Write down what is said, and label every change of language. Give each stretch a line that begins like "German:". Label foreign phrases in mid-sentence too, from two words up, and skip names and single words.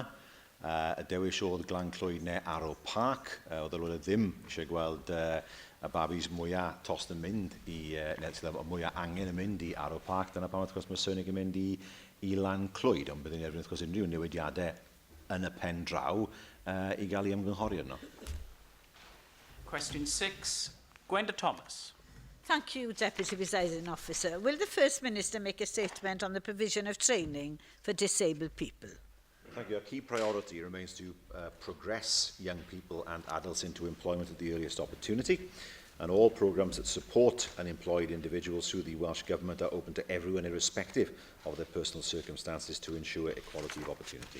Welsh: Y dewis oedd Glan-Clwyd neu Arrow Park, o ddylwn ddim eisiau gweld y babis mwyaf tost yn mynd neu mwyaf angen yn mynd i Arrow Park, dyna pam wrth gwrs mae Sonic yn mynd i Lan-Clwyd, ond byddwn erbyn wrth gwrs unrhyw newidiadau yn y pen draw i gael ei ymgynghori arno.
English: Question 6, Gwenda Thomas. Thank you, Deputy Presiding Officer. Will the First Minister make a statement on the provision of training for disabled people? Thank you. Our key priority remains to progress young people and adults into employment at the earliest opportunity, and all programmes that support unemployed individuals through the Welsh Government are open to everyone irrespective of their personal circumstances to ensure equality of opportunity.